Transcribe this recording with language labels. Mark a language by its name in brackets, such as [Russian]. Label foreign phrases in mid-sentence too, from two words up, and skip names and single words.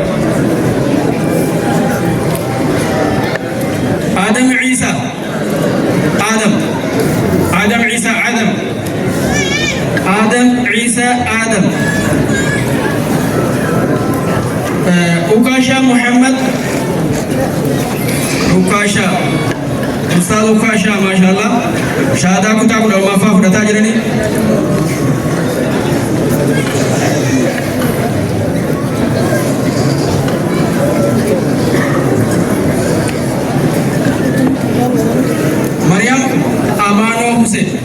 [Oromo] Adam Isa, Adam Isa Adam. Adam Isa Adam. Ukasha Muhammad. Ukasha Ustaz Ukasha mashallah shahada kutaa kudha lammaffaa fudhataa jiranii. Maryam Amano Hussein.